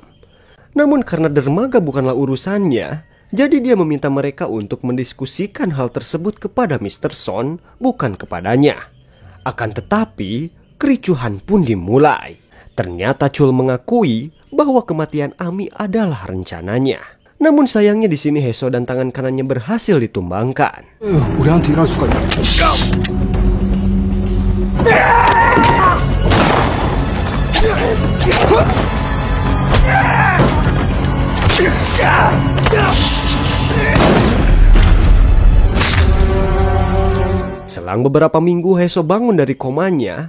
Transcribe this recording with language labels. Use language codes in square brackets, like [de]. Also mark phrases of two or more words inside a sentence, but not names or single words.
[id] Namun karena dermaga bukanlah urusannya, jadi dia meminta mereka untuk mendiskusikan hal tersebut kepada Mr. Son, bukan kepadanya. Akan tetapi, kericuhan pun dimulai. Ternyata Chul mengakui bahwa kematian Ami adalah rencananya. Namun sayangnya di sini Heso dan tangan kanannya berhasil ditumbangkan. [ko] 우리한테 일할 수가 있나? [id] Selang beberapa minggu Heso bangun dari komanya.